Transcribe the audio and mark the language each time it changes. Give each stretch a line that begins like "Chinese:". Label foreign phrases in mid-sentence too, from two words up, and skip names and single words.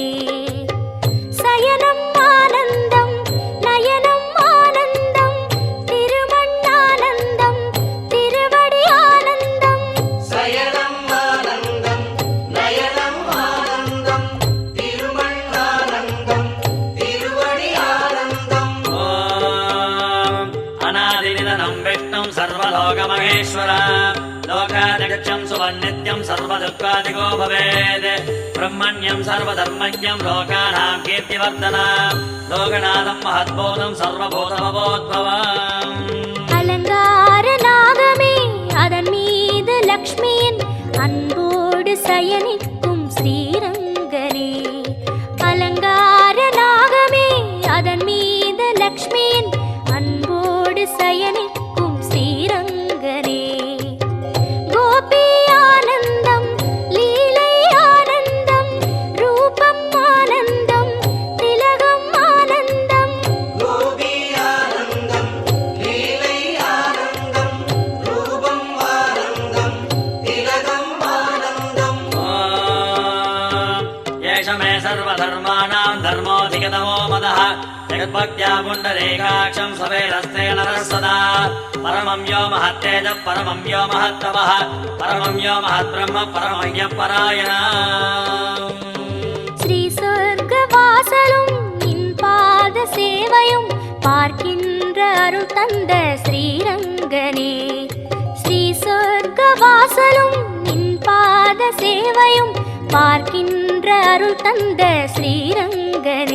Tamil: சயனம் ஆனந்தம் நயனம் ஆனந்தம் திருமண்ணானந்தம் திருவடி ஆனந்தம். சயனம் ஆனந்தம் நயனம் ஆனந்தம் திருமண்ணானந்தம் திருவடி ஆனந்தம்.
Sanskrit: ॐ अनादिनिधनम् विष्णुम् सर्वलोकमहेश्वर लोकादिगच्छं सुवन्नित्यं सर्वदुःखादिको भवेत् ब्रह्मण्यं सर्वधर्मज्ञं लोकानां कीर्तिवर्धनं लोकनाथं महद्बोधं सर्वभूतमवोद्भवम्.
Tamil: அலங்கார நாகமே அதன் மீது லக்ஷ்மியின் அன்போடு சயனிக்கும் ஸ்ரீரங்கனே. அலங்கார நாகமே அதன் மீது லக்ஷ்மியின் அன்போடு சயனிக்கும் ஸ்ரீரங்கனே. கோபி ஆனந்தம் லீலை ஆனந்தம் ரூபம் ஆனந்தம் திலகம் ஆனந்தம். கோபி ஆனந்தம் லீலை ஆனந்தம் ரூபம் ஆனந்தம் திலகம் ஆனந்தம்.
Sanskrit: येष मे सर्वधर्माणां धर्मोऽधिगतमो मदः जगद्भक्त्या पुण्डरीकाक्षं सवेरस्ते नरः सदा परमं यो महत्तेजः परमं यो महत्तपः परमं यो महद्ब्रह्म परमय्यपरायणः.
Tamil: ஸ்ரீ சொர்க்க வாசலும் நின் பாத சேவையும் பார்க்கின்ற அருள் தந்த ஸ்ரீரங்கனே. ஸ்ரீ சொர்க்க வாசலும் நின் பாத சேவையும் பார்க்கின்ற அருள் தந்த ஸ்ரீரங்கனே.